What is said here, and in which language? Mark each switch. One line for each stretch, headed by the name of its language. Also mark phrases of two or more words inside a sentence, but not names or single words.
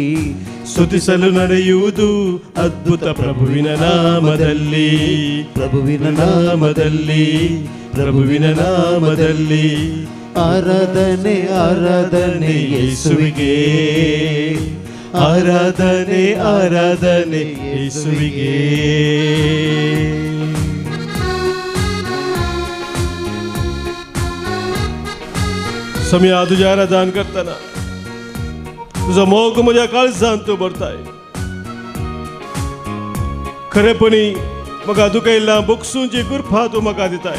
Kannada: ಸ್ತುತಿಸಲು ನಡೆಯುವುದು ಅದ್ಭುತ ಪ್ರಭುವಿನ ನಾಮದಲ್ಲಿ, ಪ್ರಭುವಿನ ನಾಮದಲ್ಲಿ, ಪ್ರಭುವಿನ ನಾಮದಲ್ಲಿ. ಆರಾಧನೆ ಆರಾಧನೆ ಯೇಸುವಿಗೆ, ಆರಾಧನೆ ಆರಾಧನೆ ಯೇಸುವಿಗೆ.
Konkani: सम्या तुझ्या आराधन करताना तुझा मोग माझ्या काळजांत तो भरताय. खरेपणी म्हाका तुका इल्ला बोगसूंची कृपा तूं म्हाका दिताय.